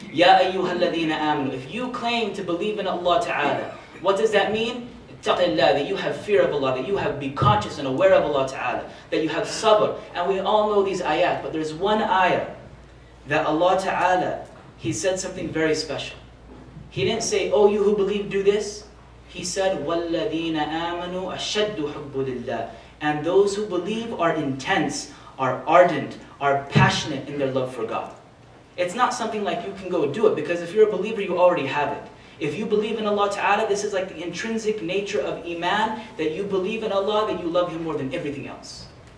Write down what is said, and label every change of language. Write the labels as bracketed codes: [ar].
[en] Ya ayyuhalladhina amanu. If you claim to believe in Allah Ta'ala, what does that mean? Ittaqillah, that you have fear of Allah, that you have be conscious and aware of Allah Ta'ala, that you have sabr. And we all know these ayat, but there's one ayah that Allah Ta'ala, He said something very special. He didn't say, oh, you who believe, do this. He said, [ar] وَالَّذِينَ آمَنُوا أَشَدُّ حُبُّ لِلَّهِ. [en] And those who believe are intense, are ardent, are passionate in their love for God. It's not something like you can go do it, because if you're a believer, you already have it. If you believe in Allah Ta'ala, this is like the intrinsic nature of iman, that you believe in Allah, that you love Him more than everything else.